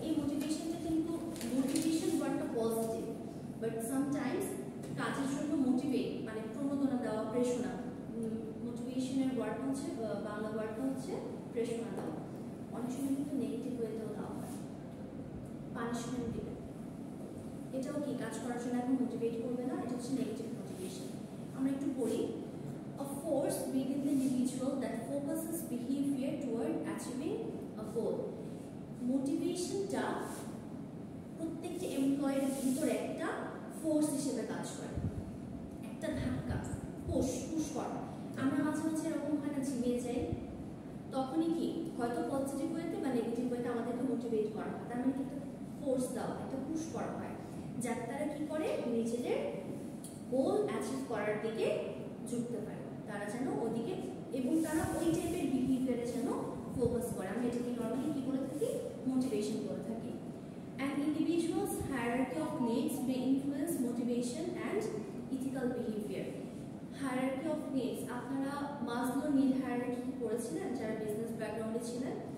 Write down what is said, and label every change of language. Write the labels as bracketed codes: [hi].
[bn] এই মোটিভেশনটা কিন্তু মোটিভেশন ওয়ার্ডটা পজিটিভ, বাট সামটাইমস কাজের জন্য মোটিভেট মানে প্রণোদনা দেওয়া, প্রেরণা। মোটিভেশনের ওয়ার্ড হচ্ছে বাংলা ওয়ার্ডটা হচ্ছে প্রেরণা দেওয়া। অনেক সময় কিন্তু নেগেটিভ ওয়েতেও দেওয়া হয়, পানিশমেন্ট দিবে, এটাও কি কাজ করার জন্য এখন মোটিভেট করবে না, এটা হচ্ছে নেগেটিভ মোটিভেশন। আমরা একটু পড়ি, [en] a force within the individual that focuses behavior toward achieving a goal। [bn] মোটিভেশনটা প্রত্যেকটা এমপ্লয়ের ভিতরে একটা ফোর্স হিসেবে কাজ করে, একটা ধাক্কা, পুশ করা। আমরা মাঝে মাঝে এরকম হয় না ঝিমিয়ে যাই, তখনই কি হয়তো পজিটিভ ওয়েতে বা নেগেটিভ ওয়েতে আমাদেরকে মোটিভেট করা হয়, তার মানে কি একটা ফোর্স দেওয়া হয়, একটা পুশ করা হয়, যাতে তারা কি করে নিজেদের গোল অ্যাচিভ করার দিকে ঝুঁকতে পারে, তারা যেন ওদিকে এবং তারা ওই টাইপের বিহেভিয়ারে যেন ফোকাস করে। আমি এটাকে নর্মালি কি বলে থাকি, মোটিভেশন বলে থাকি। [en] An individual's hierarchy of needs may influence motivation and ethical behavior. [bn] Hierarchy of needs, আপনারা মাসলো নিড হায়ারার্কি পড়েছিলেন যারা বিজনেস ব্যাকগ্রাউন্ডে ছিলেন?